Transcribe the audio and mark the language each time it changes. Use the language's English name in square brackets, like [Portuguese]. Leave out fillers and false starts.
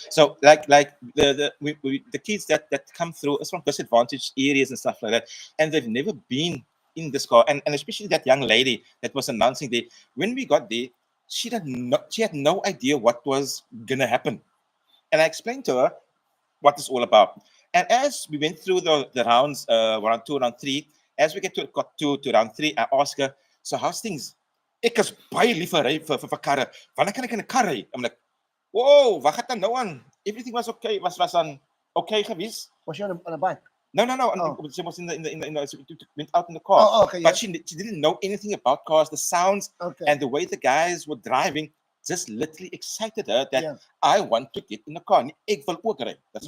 [English] So like the kids that come through is from disadvantaged areas and stuff like that, and they've never been in this car, and especially that young lady that was announcing there. When we got there, she had no idea what was gonna happen, and I explained to her what it's all about. And as we went through the rounds, round 2, round 3, as we get to round 3, I asked her, so how's things? [Afrikaans] Ek is baie lief vir karre. Wanneer kan ek in 'n kar ry? [English] I'm like, whoa, [Afrikaans] wat gaan dan nou aan? [English] Everything was okay, [Afrikaans] was dan okay geweest. [English] Was she on a bike? No. Oh. She was in the she went out in the car. Oh, okay. But Yeah. she didn't know anything about cars, the sounds, Okay. and the way the guys were driving just literally excited her that Yeah. I want to get in the car. [Afrikaans] En ek wil ook ry. [English] That's